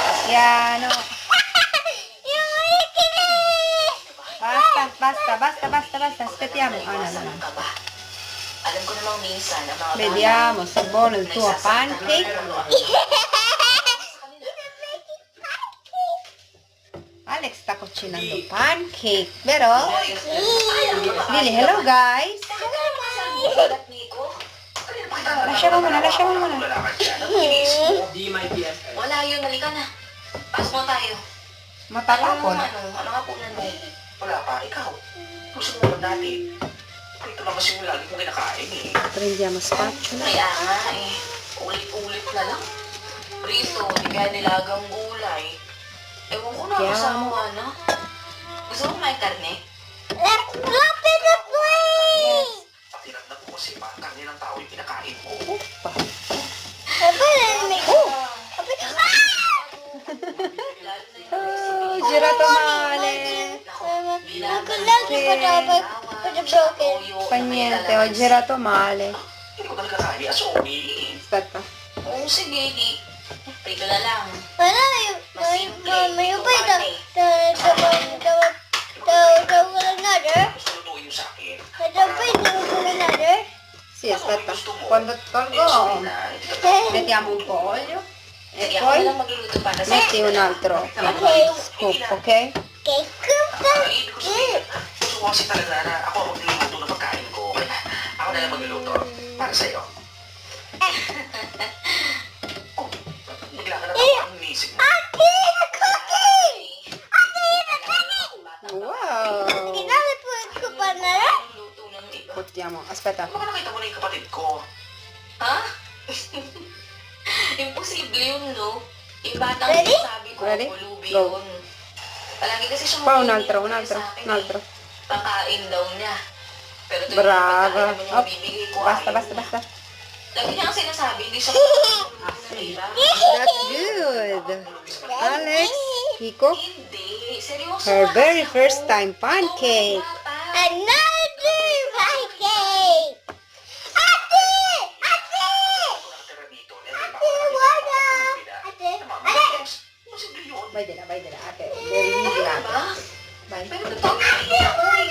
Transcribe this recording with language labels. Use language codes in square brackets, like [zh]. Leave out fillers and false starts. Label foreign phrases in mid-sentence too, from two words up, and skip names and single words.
[it] Piano. Basta. Aspettiamo. No. [tl] Alam ko namang minsan ang mga [it] Vediamo se è buono il tuo pancake. Alex sta cucinando pancake, vero? [en] Lily, hello guys. Lasciamo muna. [tl] Wala yun, halika na. Pasok na tayo. Matatapon. Ano nga po mo? Wala pa, ikaw. Gusto mo ba natin? Ito lang kasi yung lagi kong kinakain eh. [it] Prendiamo spatula. [tl] Kaya nga eh. Ulit-ulit na lang. Prito, di kaya nilagang gulay. Ewan ko na Kaya kasama na. Gusto mo may karne? Patirap na po kasi pa, karne ng tao yung pinakain mo. [it] Oppa. Oh, girato male. Fa niente, ho girato male. [tl] Hindi ko talaga kaya, sorry. [it] Aspetta. [tl] Oo, sige, di. Prito na lang. Gusto lutuin yung sa akin. [it] Sì, aspetta. Quando tolgo, mettiamo un po' olio e [tl] Sige, ako [it] poi [tl] lang magluluto para sa [it] metti un altro scoop, ok? [tl] Ibig ko sabihin, gusto ko kasi talaga na ako ang magluluto ng pagkain ko. Kaya ako na lang magluluto. Para sa'yo. Oh, bigla ka na ako ang inisip mo. Wow! luto ng iba. [it] Buttiamo, aspetta. [tl] Baka nakita mo na yung kapatid ko. Ha? Imposible yun, no? Yung batang [en] Ready? [tl] sinasabi ko, [en] Ready? [tl] pulubi [en] Go. [tl] yun. Palagi kasi siyang [it] Pa, un [tl] humihingi [it] altro. [tl] sa akin eh. [it] Un altro. [tl] Pangkain daw niya. Pero tuwing [it] Brava. [tl] pagkain naman yung Op, bibigay ko, basta. Lagi niya ang sinasabi, hindi siya ng iba. [en] That's good. Alex, Kiko, [tl] Hindi, seryoso. [en] her [tl] nga [en] very [tl] kasi [en] first [tl] ako. [en] time pancake. [tl] Oo, bata. Nakatira dito. Posible yun. [it] Vai della, [tl] ate. Very Ano [en] easy, ate. [tl] ba? [it] Vai. [tl] Pero totoo.